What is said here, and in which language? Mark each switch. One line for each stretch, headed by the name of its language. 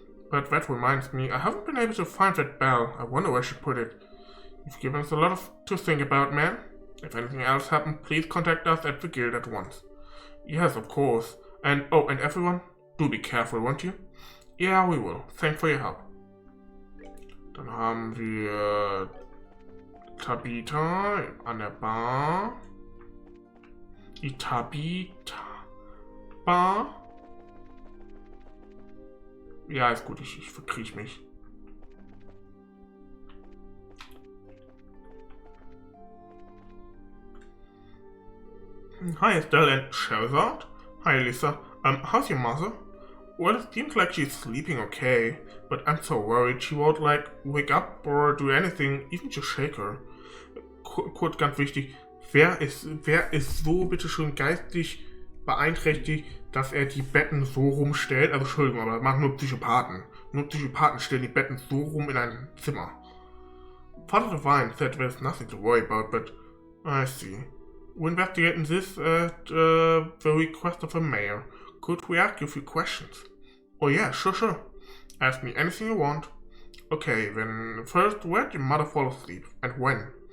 English: But that reminds me, I haven't been able to find that bell. I wonder where she put it. You've given us a lot to think about, man. If anything else happened, please contact us at the guild at once. Yes, of course. And everyone, do be careful, won't you? Yeah, we will. Thanks for your help.
German: Dann haben wir Tabitha an der Bar. Die Tabitha-Bar. Ja, ist gut, ich verkriech mich.
English: Hi, Estelle and Shazard. Hi, Lisa. How's your mother? Well, it seems like she's sleeping okay, but I'm so worried she won't, wake up or do anything, even to shake her.
German: Kurz, ganz wichtig, wer ist so bitteschön geistig beeinträchtigt, dass er die Betten so rumstellt? Also, Entschuldigung, aber das machen nur Psychopathen. Nur Psychopathen stellen die Betten so rum in ein Zimmer.
English: Father Divine said there's nothing to worry about, but I see. We're investigating this at the request of the mayor. Could we ask you a few questions? Oh yeah, sure. Ask me anything you want. Okay, then first, where did your mother fall asleep? And when?